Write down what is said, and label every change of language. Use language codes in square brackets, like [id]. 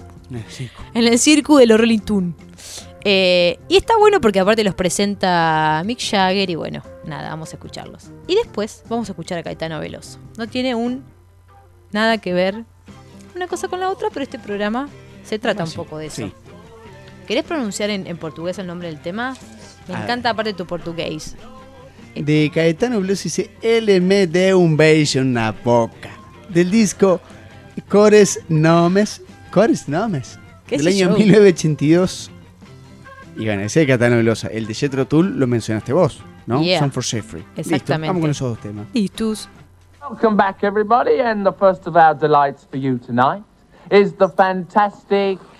[es] En el circo de los Rolling Stones. Y está bueno porque aparte los presenta Mick Jagger y bueno, nada, vamos a escucharlos. Y después vamos a escuchar a Caetano Veloso. No tiene nada que ver una cosa con la otra, pero este programa se trata un poco de eso. Sí. ¿Querés pronunciar en portugués el nombre del tema? Me encanta, aparte, tu portugués. De Caetano Veloso dice [pt] Ele me deu beijo na boca. [es] Del disco Cores Nomes. Cores Nomes. ¿Qué del año show? 1982. Y bueno, ese de Caetano Veloso. El de Jethro Tull lo mencionaste vos, ¿no? [en] Yeah. Song for Jeffrey. [es] Exactamente. Listo, vamos con esos dos temas. Listos. [en] Welcome back, everybody. And the first of our delights for you tonight is the fantastic